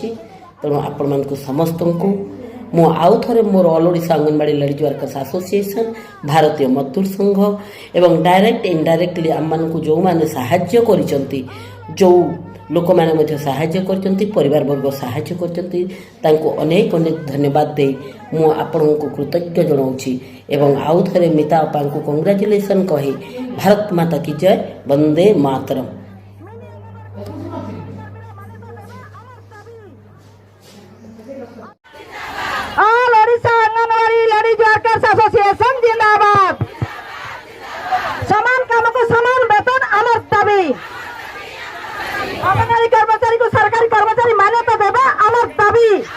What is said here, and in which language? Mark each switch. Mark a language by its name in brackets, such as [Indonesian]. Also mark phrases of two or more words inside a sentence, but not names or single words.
[Odia] ତେଣୁ ଆପଣମାନଙ୍କୁ ସମସ୍ତଙ୍କୁ ମୁଁ ଆଉ ଥରେ ମୋର ଅଲ୍ ଓଡ଼ିଶା ଅଙ୍ଗନବାଡ଼ି ଲେଡ଼ିଜ୍ ୱାର୍କର୍ସ ଆସୋସିଏସନ୍, ଭାରତୀୟ ମଜଦୁର ସଂଘ ଏବଂ [English] direct indirectly [Odia] ଆମମାନଙ୍କୁ ଯେଉଁମାନେ ସାହାଯ୍ୟ କରିଛନ୍ତି, ଯେଉଁ ଲୋକମାନେ ମଧ୍ୟ ସାହାଯ୍ୟ କରିଛନ୍ତି, ପରିବାରବର୍ଗ ସାହାଯ୍ୟ କରିଛନ୍ତି, ତାଙ୍କୁ ଅନେକ ଅନେକ ଧନ୍ୟବାଦ ଦେଇ ମୁଁ ଆପଣଙ୍କୁ କୃତଜ୍ଞ ଜଣାଉଛି ଏବଂ ଆଉ ଥରେ ମିତା ଅପାଙ୍କୁ କଂଗ୍ରାଚୁଲେସନ୍ କହି [Hindi] भारत माता की जय, [Odia] ବନ୍ଦେ ମାତରମ୍। [Hindi] ऑल ओडिशा अंगनवाड़ी लेडीज वर्कर्स एसोसिएशन जिंदाबाद। [Odia] ସମାନ କାମ କୁ ସମାନ ବେତନ ଆମର ଦାବି। ଅଙ୍ଗନବାଡ଼ି କର୍ମଚାରୀ କୁ ସରକାରୀ କର୍ମଚାରୀ ମାନ୍ୟତା ଦେବା ଆମର ଦାବି।